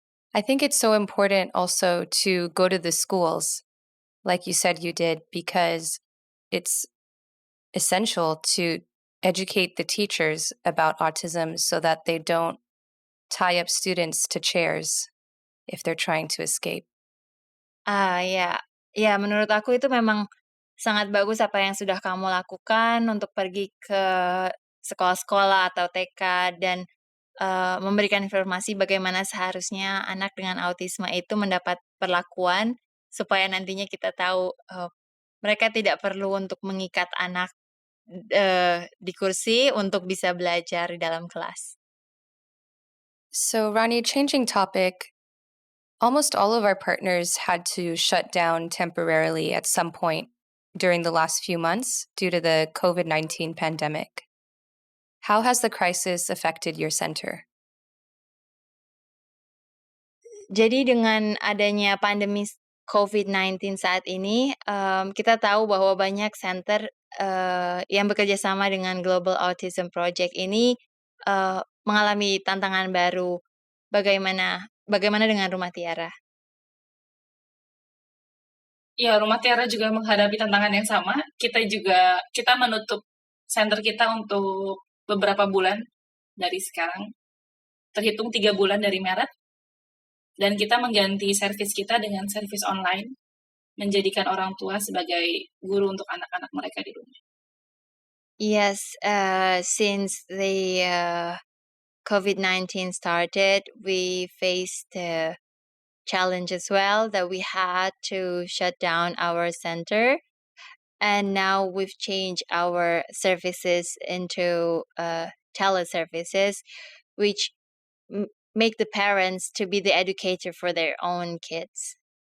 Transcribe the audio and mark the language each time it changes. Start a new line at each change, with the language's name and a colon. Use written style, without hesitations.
English: I think it's so important also to go to the schools, like you said you did, because it's essential to educate the teachers about autism so that they don't tie up students to chairs if they're trying to escape.
Indonesian: Ya, menurut aku itu memang sangat bagus apa yang sudah kamu lakukan untuk pergi ke sekolah-sekolah atau TK dan memberikan informasi bagaimana seharusnya anak dengan autisme itu mendapat perlakuan, supaya nantinya kita tahu mereka tidak perlu untuk mengikat anak di kursi untuk bisa belajar di dalam kelas.
English: So, Rani, changing topic, almost all of our partners had to shut down temporarily at some point during the last few months due to the COVID-19 pandemic. How has the crisis affected your center?
Indonesian: Jadi dengan adanya pandemi COVID-19 saat ini, kita tahu bahwa banyak center yang bekerja sama dengan Global Autism Project ini mengalami tantangan baru. Bagaimana dengan Rumah Tiara? Ya, Rumah Tiara juga menghadapi tantangan yang sama. Kita menutup center kita untuk beberapa bulan dari sekarang, terhitung 3 bulan dari Maret, dan kita mengganti servis kita dengan servis online, menjadikan orang tua sebagai guru untuk anak-anak mereka di rumah.
English: Yes, since the COVID-19 started, we faced a challenge as well that we had to shut down our center. And now we've changed our services into teleservices, which make the parents to be the educator for their own kids.